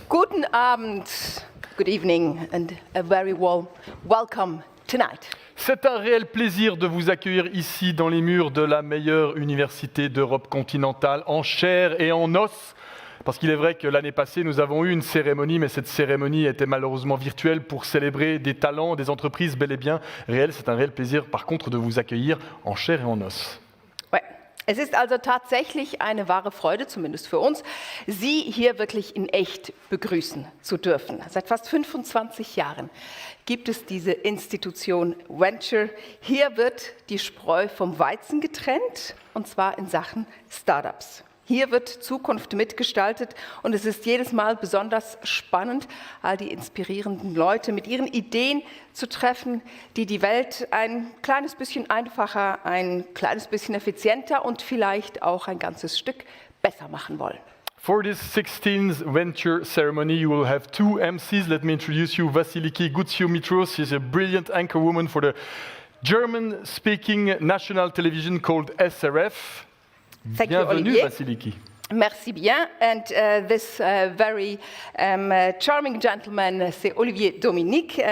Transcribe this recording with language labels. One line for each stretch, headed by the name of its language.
German: Guten Abend,
English: good evening, and a very warm welcome tonight.
French: C'est un réel plaisir de vous accueillir ici dans les murs de la meilleure université d'Europe continentale, en chair et en os. Parce qu'il est vrai que l'année passée, nous avons eu une cérémonie, mais cette cérémonie était malheureusement virtuelle pour célébrer des talents, des entreprises bel et bien réelles. C'est un réel plaisir, par contre, de vous accueillir en chair et en os. Ouais.
German: Es ist also tatsächlich eine wahre Freude, zumindest für uns, Sie hier wirklich in echt begrüßen zu dürfen. Seit fast 25 Jahren gibt es diese Institution Venture. Hier wird die Spreu vom Weizen getrennt, und zwar in Sachen Startups. Hier wird Zukunft mitgestaltet und es ist jedes Mal besonders spannend, all die inspirierenden Leute mit ihren Ideen zu treffen, die die Welt ein kleines bisschen einfacher, ein kleines bisschen effizienter und vielleicht auch ein ganzes Stück besser machen wollen.
English: For this 16th Venture ceremony, you will have two MCs. Let me introduce you, Vasiliki Gutsiou-Mitros. She's a brilliant anchor woman for the German-speaking national television called SRF. Thank you,
French: Bienvenue, Olivier. Vasiliki. Merci bien.
English: And this very charming gentleman,
French: c'est
English: Olivier Dominique.